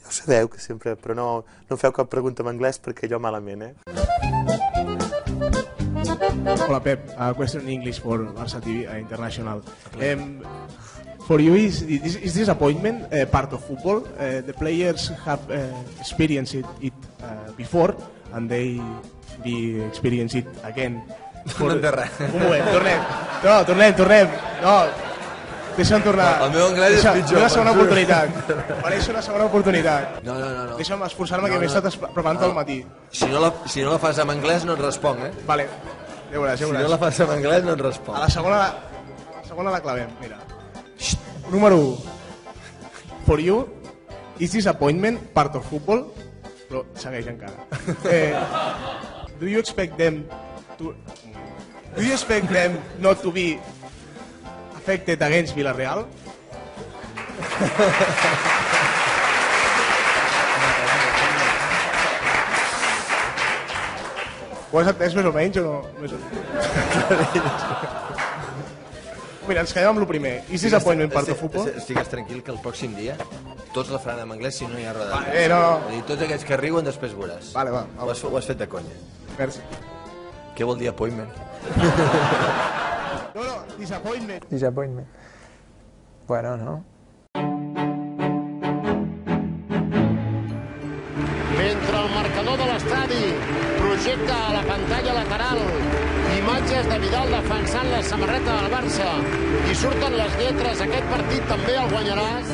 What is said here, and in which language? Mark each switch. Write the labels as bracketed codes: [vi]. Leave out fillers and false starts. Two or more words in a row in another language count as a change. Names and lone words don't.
[ca] Ja ho sabeu, que sempre... Però no em feu cap pregunta en anglès perquè jo malament, Hola, Pep. [en] A question in English for Barça TV International. For you, is disappointment part of football? The players have experienced it before and they be experience it again. [ca] No en té res. Un moment, tornem. No. Deixa'm tornar. El meu anglès és pitjor. Una segona oportunitat. Mereix una segona oportunitat. No. Deixa'm esforçar-me que m'he estat preparant tot el matí. Si no la fas en anglès no et responc, Vale, ja veuràs. Si no la fas en anglès no et responc. A la segona la clavem, mira. Número 1. [en] For you, is disappointment part of football? [ca] Però segueix encara. [en] Do you expect them not to be affected against Villarreal? [ca] Ho has entès més o menys o no? Mira, ens quedem amb el primer. [en] Is disappointment part of football? [ca] Estigues tranquil que el pròxim dia tots la faran en anglès si no hi ha roda. No. Tots aquests que riuen després veuràs. Vale, va. Ho has fet de conya. Merci. Què vol dir appointment? No, disappointment. Disappointment. Bueno, no? Mentre el marcador de l'estadi projecta a la pantalla lateral imatges de Vidal defensant la samarreta del Barça i surten les lletres, aquest partit també el guanyaràs.